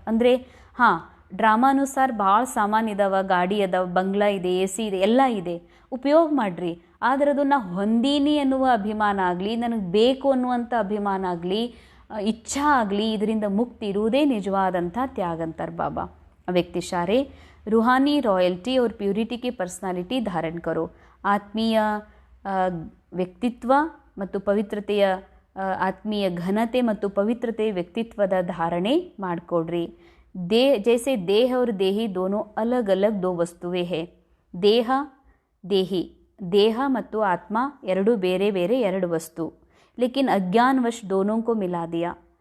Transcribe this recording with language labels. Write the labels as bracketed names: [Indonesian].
[Kannada] ಅಂದರೆ ಡ್ರಾಮಾನುಸಾರ ಭಾಳ ಸಾಮಾನು ಇದಾವೆ, ಗಾಡಿ ಅದಾವೆ, ಬಂಗ್ಲಾ ಇದೆ, AC ಇದೆ, ಎಲ್ಲ ಇದೆ, ಉಪಯೋಗ ಮಾಡಿರಿ. ಆದರೆ ಅದು ನಾ ಹೊಂದೀನಿ ಅನ್ನುವ ಅಭಿಮಾನ ಆಗಲಿ, ನನಗೆ ಬೇಕು ಅನ್ನುವಂಥ ಅಭಿಮಾನ ಆಗಲಿ, ಇಚ್ಛಾ ಆಗಲಿ, ಇದರಿಂದ ಮುಕ್ತಿ ಇರುವುದೇ ನಿಜವಾದಂಥ ತ್ಯಾಗ ಅಂತಾರೆ ಬಾಬಾ. [Hindi] ವ್ಯಕ್ತಿ ಶಾರೆ रूहानी रॉयल्टी और प्यूरिटी की पर्सनालिटी धारण करो. [Kannada] ಆತ್ಮೀಯ ವ್ಯಕ್ತಿತ್ವ ಮತ್ತು ಪವಿತ್ರತೆಯ ಆತ್ಮೀಯ ಘನತೆ ಮತ್ತು ಪವಿತ್ರತೆಯ ವ್ಯಕ್ತಿತ್ವದ ಧಾರಣೆ ಮಾಡಿಕೊಡ್ರಿ. [Hindi] जैसे देह और देही दोनों अलग अलग दो वस्तुएं हैं. [Kannada] ದೇಹ ದೇಹಿ, ದೇಹ ಮತ್ತು ಆತ್ಮ ಎರಡು ಬೇರೆ ಬೇರೆ ಎರಡು ವಸ್ತು. [Hindi] ಲೇಕಿನ್ ಅಜ್ಞಾನವಶ್ दोनों को मिला दिया.